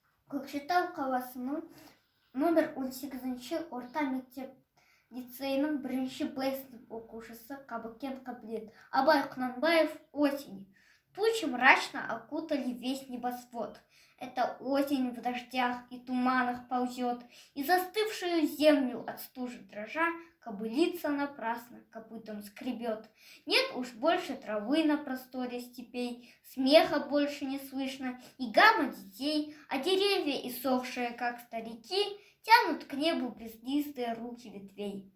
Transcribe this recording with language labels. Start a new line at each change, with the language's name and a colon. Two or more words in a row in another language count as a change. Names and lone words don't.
Kazakh: Көкшетау қаласының номер 18-ші орта мектеп лицейінің 1-ші Б сынып оқушысы Қабыкен Қабілет. Абай Құнанбаев «Осень».
Russian: Тучи мрачно окутали весь небосвод. Это осень в дождях и туманах ползет, и застывшую землю от стужи дрожа кобылица напрасно копытом скребет. Нет уж больше травы на просторе степей, смеха больше не слышно, и гамма детей, а деревья, иссохшие, как старики, тянут к небу безлистые руки ветвей.